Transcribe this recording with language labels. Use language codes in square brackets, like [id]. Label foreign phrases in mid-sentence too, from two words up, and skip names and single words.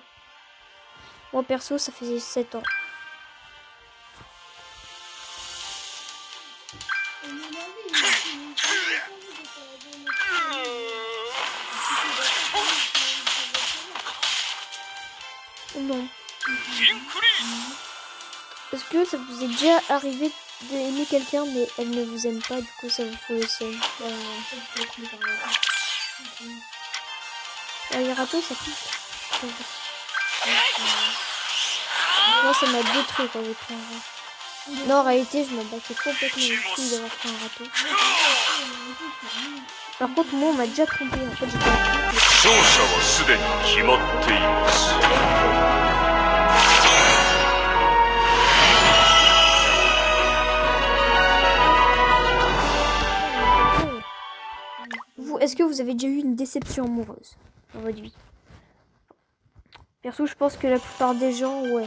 [fr] Moi, perso, ça faisait 7 ans. Non. インクリー Est-ce que ça vous est déjà arrivé d'aimer quelqu'un mais elle ne vous aime pas, du coup ça vous fout le seum? Les râteaux ça pique. Moi ça m'a détruit quand j'ai pris un rat. Non en réalité je me battais complètement les couilles d'avoir pris un râteau. Par contre moi on m'a déjà trompé en fait j'étais en couple. [ja] 勝者はすでに決まっています [fr] Vous, est-ce que vous avez déjà eu une déception amoureuse dans votre vie? Perso, je pense que la plupart des gens, ouais.